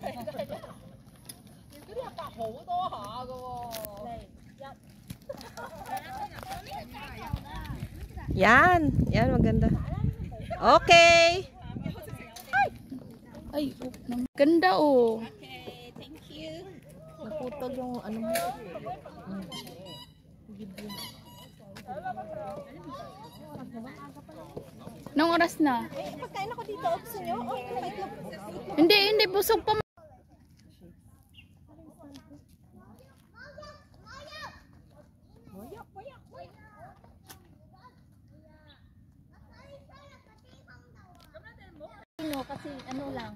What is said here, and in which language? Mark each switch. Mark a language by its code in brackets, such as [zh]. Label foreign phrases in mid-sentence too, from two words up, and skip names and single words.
[yue] 嗰啲阿伯好多下㗎喎。嚟一。 [tl] Yan. Yan, maganda. Okay. Ay, oh, ganda oh. [en] Okay, thank you. [tl] Naputol yung ano mo. Nang oras na? Eh, pagkain ako dito. Gusto nyo? Oh, itlog. Hindi, busog pa. Kasi ano lang.